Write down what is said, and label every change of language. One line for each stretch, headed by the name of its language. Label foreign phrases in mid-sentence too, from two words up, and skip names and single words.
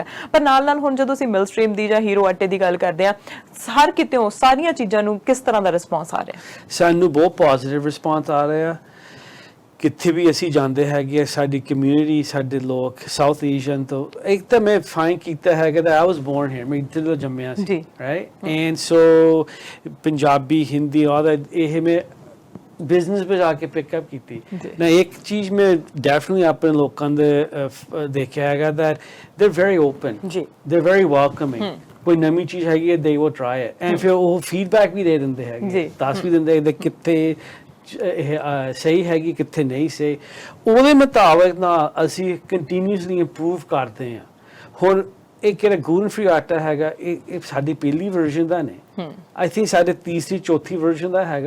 Punjabi: ਪਰ ਨਾਲ ਹੁਣ ਜਦੋਂ ਅਸੀਂ ਮਿਲਸਟ੍ਰੀਮ ਦੀ ਜਾਂ ਹੀਰੋ ਆਟੇ ਦੀ ਗੱਲ ਕਰਦੇ ਹਾਂ, ਹਰ ਕਿਤੇੋਂ ਸਾਰੀਆਂ ਚੀਜ਼ਾਂ ਨੂੰ ਕਿਸ ਤਰ੍ਹਾਂ ਦਾ ਰਿਸਪੌਂਸ ਆ ਰਿਹਾ? ਸਾਨੂੰ ਬਹੁਤ
English: positive response
Punjabi: ਆ ਰਿਹਾ। ਕਿੱਥੇ ਵੀ ਅਸੀਂ ਜਾਂਦੇ ਹੈਗੇ, ਸਾਡੀ ਕਮਿਊਨਿਟੀ, ਸਾਡੇ ਲੋਕ
English: South Asian
Punjabi: ਤੋਂ, ਇੱਕ ਤਾਂ ਮੈਂ ਫਾਈਂਡ ਕੀਤਾ ਹੈਗਾ
English: that I was born here,
Punjabi: ਮੈਂ ਇੱਥੇ ਤੋਂ ਜੰਮਿਆ ਸੀ ਰਾਈਟ,
English: and so
Punjabi: ਪੰਜਾਬੀ, ਹਿੰਦੀ ਔਰ ਇਹ ਮੈਂ ਬਿਜ਼ਨਸ ਵਿੱਚ ਆ ਕੇ ਪਿਕਅਪ ਕੀਤੀ ਨਾ। ਇੱਕ ਚੀਜ਼ ਮੈਂ ਡੈਫੀਨਿਟਲੀ ਆਪਣੇ ਲੋਕਾਂ ਦੇ ਦੇਖਿਆ ਹੈਗਾ
English: that they're very open, they're very welcoming।
Punjabi: ਕੋਈ ਨਵੀਂ ਚੀਜ਼ ਹੈਗੀ ਹੈ
English: they will try it,
Punjabi: ਐਂਡ ਫਿਰ ਉਹ ਫੀਡਬੈਕ ਵੀ ਦੇ ਦਿੰਦੇ ਹੈਗੇ, ਦੱਸ ਵੀ ਦਿੰਦੇ ਹੈਗੇ ਕਿੱਥੇ ਸਹੀ ਹੈਗੀ ਕਿੱਥੇ ਨਹੀਂ ਸਹੀ। ਉਹਦੇ ਮੁਤਾਬਕ ਨਾਲ ਅਸੀਂ
English: continuously improve
Punjabi: ਕਰਦੇ ਹਾਂ। ਹੁਣ ਇਹ ਕਿਹੜਾ
English: gluten free
Punjabi: ਆਟਾ ਹੈਗਾ, ਇਹ ਸਾਡੀ ਪਹਿਲੀ ਵਰਜ਼ਨ ਦਾ ਨਹੀਂ,
English: I think
Punjabi: ਸਾਡੇ ਤੀਸਰੀ ਚੌਥੀ ਵਰਜ਼ਨ ਦਾ ਹੈਗਾ।